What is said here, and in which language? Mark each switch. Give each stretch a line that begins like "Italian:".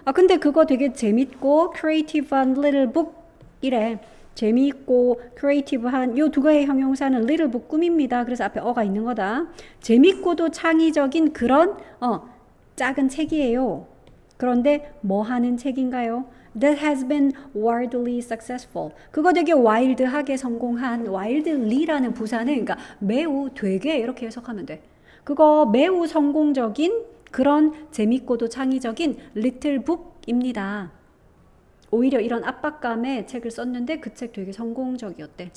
Korean: 근데 그거 되게 재밌고 creative한 little book 이래. 재미있고 크리에이티브한 요 두 가지 형용사는 little book 꿈입니다. 그래서 앞에 어가 있는 거다. 재밌고도 창의적인 그런 작은 책이에요. 그런데 뭐 하는 책인가요?
English: That has been wildly successful.
Korean: 그거 되게 와일드하게 성공한 wildly라는 부사는 그러니까 매우 되게 이렇게 해석하면 돼. 그거 매우 성공적인 그런 재밌고도 창의적인 little book입니다. 오히려 이런 압박감에 책을 썼는데 그 책 되게 성공적이었대.